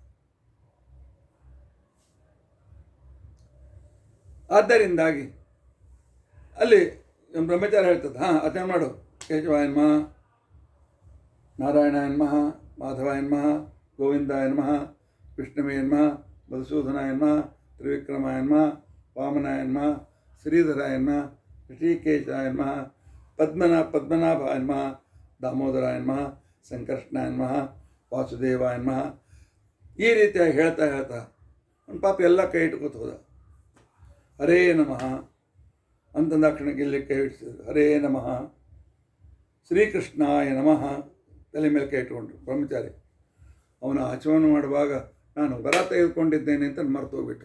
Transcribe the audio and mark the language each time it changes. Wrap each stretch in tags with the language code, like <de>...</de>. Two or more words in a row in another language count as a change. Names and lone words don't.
<kn>ಆದ್ದರಿಂದಾಗಿ ಅಲ್ಲಿ ಬ್ರಹ್ಮಚಾರಿ ಹೇಳ್ತದೆ, ಆಚರಣೆ ಮಾಡು.</kn> <sa>ಕೇಶವಾಯ ನಮಃ, ನಾರಾಯಣಾಯ ನಮಃ, ಮಾಧವಾಯ ನಮಃ, ಗೋವಿಂದಾಯ ನಮಃ, ವಿಷ್ಣುವೇ ನಮಃ, ಮಧುಸೂದನಾಯ ನಮಃ, ತ್ರಿವಿಕ್ರಮಾಯ ನಮಃ, ವಾಮನಾಯ ನಮಃ, ಶ್ರೀಧರಾಯ ನಮಃ, ಋಷಿಕೇಶಾಯ ನಮಃ, ಪದ್ಮನಾಭಾಯ ನಮಃ, ದಾಮೋದರಾಯ ನಮಃ, ಸಂಕರ್ಷಣಾಯ ನಮಃ, ವಾಸುದೇವಾಯ ನಮಃ.</sa> <kn>ಈ ರೀತಿಯಾಗಿ ಹೇಳ್ತಾ ಒಂದು ಪಾಪ ಎಲ್ಲ ಕೈ ಇಟ್ಕೋತ ಹೋದ.</kn> <sa>ಹರೇ ನಮಃ</sa> <kn>ಅಂತಂದಾಕ್ಷಣಕ್ಕೆ ಇಲ್ಲಿ ಕೈ ಇಡಿಸಿದ್ರು.</kn> <sa>ಹರೇ ನಮಃ, ಶ್ರೀಕೃಷ್ಣಾಯ ನಮಃ</sa> <kn>ತಲೆ ಮೇಲೆ ಕೈ ಇಟ್ಕೊಂಡ್ರು ಬ್ರಹ್ಮಚಾರಿ. ಅವನ ಆಚರಣೆ ಮಾಡುವಾಗ ನಾನು ವರ ತೆಗೆದುಕೊಂಡಿದ್ದೇನೆ ಅಂತ ಮರೆತು ಹೋಗ್ಬಿಟ್ಟು.</kn>